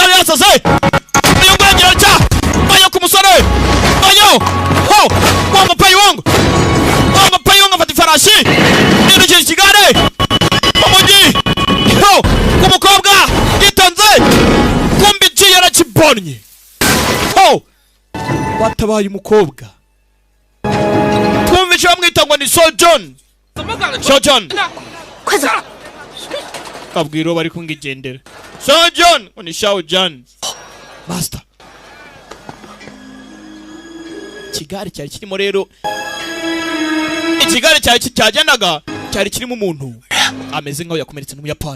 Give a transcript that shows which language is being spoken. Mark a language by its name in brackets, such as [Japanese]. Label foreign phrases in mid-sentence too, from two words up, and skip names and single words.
[Kinyarwanda] yasaze uyu ngo irarya bayo ku musore bayo ho Wang Feiwong afata ifarashi yindukiye ikigare umujyi ho ku mukobwa yitonze kumbi iciye yarakibonye ho watabaye umukobwa twumvishe bamwita ngo ni So John So John [Chinese] 快走！ [Kinyarwanda] kabwiro bari kungigendera So John ni Shao John master ikigare cyari kirimo rero ikigare cyari cyagendaga cyari kirimo umuntu ameze nkaho yakomeretse n'umuyapani